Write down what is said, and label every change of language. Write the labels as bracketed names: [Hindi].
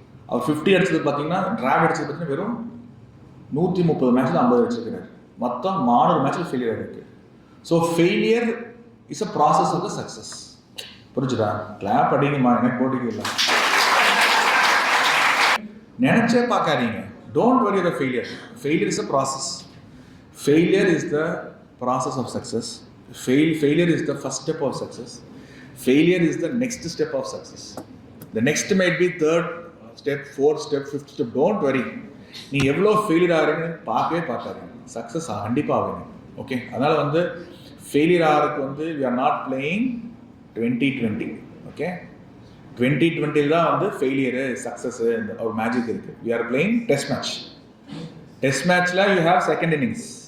[Tamil] அவர் 50 அடிச்சது பார்த்தீங்கன்னா, டிராவிட் அடிச்சது பார்த்தீங்கன்னா வெறும் 130 மேட்ச்சில் 50 அடிச்சிருக்கிறார். மொத்தம் 400 மேட்ச்சில் ஃபெயிலியர் இருக்குது. [English] So failure is a process of the success. [Tamil] புரிஞ்சுதா? கிளாப் அடிங்கம்மா, எனக்கு போட்டிக்கு இல்லை. நினைச்சே பார்க்காதீங்க. [English] Don't worry about failure. Failure is a process. Failure is the process of success. Failure is the first step of success. Failure is the next step of success. The next might be third step, fourth step, fifth step. Don't worry. [Tamil] நீ எவ்வளோ failure ஆகிறீங்கன்னு பார்க்காதீங்க. Success கண்டிப்பாக ஆகுங்க. Okay, அதனால் வந்து failure ஆகிறதுக்கு வந்து [English] we are not playing 2020. [Tamil] Okay, 2020 தான் வந்து ஃபெயிலியரு சக்ஸஸ்ஸு ஒரு மேஜிக் இருக்குது. [English] We are playing test match. Test மேட்ச்சில் you have second innings.